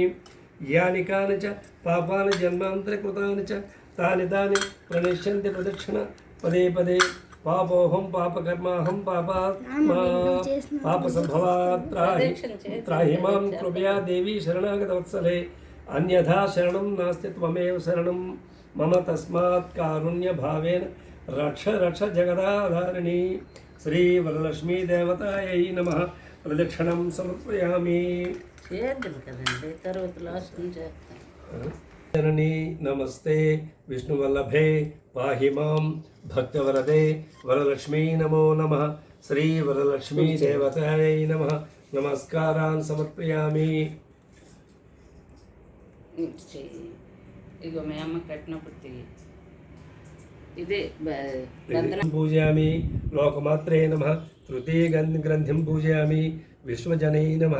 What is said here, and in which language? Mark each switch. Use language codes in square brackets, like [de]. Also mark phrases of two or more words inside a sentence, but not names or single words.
[sa] यानि कानि च पापानि जन्मान्तरकृतानि च तानि तानि प्रणश्यन्ति प्रदक्षिण पदे पदे पापोऽहं पापकर्माहं पापात्मा पापसंभवात् त्राहि मां कृपया देवी शरणागतवत्सले अन्यथा शरणं नास्ति त्वमेव शरणं मम तस्मात् कारुण्यभावेन रक्ष रक्ष जगदाधारिणी श्री वरलक्ष्मी देवतायै नमः प्रदक्षिणं समर्पयामि। जननी नमस्ते विष्णुवल्लभे पाहि मां भक्तवरदे वरलक्ष्मी नमो नमः श्री वरलक्ष्मी देवतायै नमः నమస్కారాన్ సమర్పయామి. [te] ఇటు చెయ్యి. ఇగో మీ అమ్మ కట్టినప్పుడు చెయ్యి. ఇదే బంధన. [sa] పూజయామి లోకమాత్రే నమః. తృతీయ గ్రంథిం పూజయామి విశ్వజనై నమః.